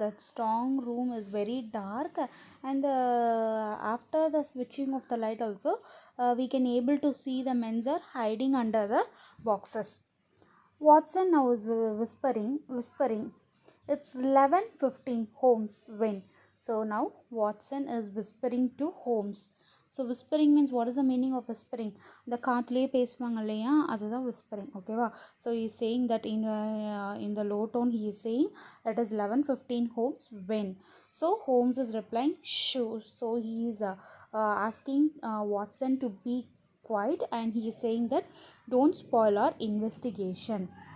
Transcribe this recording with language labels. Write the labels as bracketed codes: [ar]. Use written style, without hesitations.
[en] That strong room is very dark, and after the switching of the light also, we can able to see the men are hiding under the boxes. Watson now is whispering. It's 11:15. Holmes, when? So now Watson is whispering to Holmes. So whispering means, what is the meaning of whispering? [ta] The காத்துலேயே பேசுவாங்க இல்லையா, அதுதான் whispering. ஓகேவா? [en] So he is saying that in the low tone he is saying that is 11:15. Holmes, when? So Holmes is replying sure. So he is asking Watson to be quiet, and he is saying that don't spoil our investigation.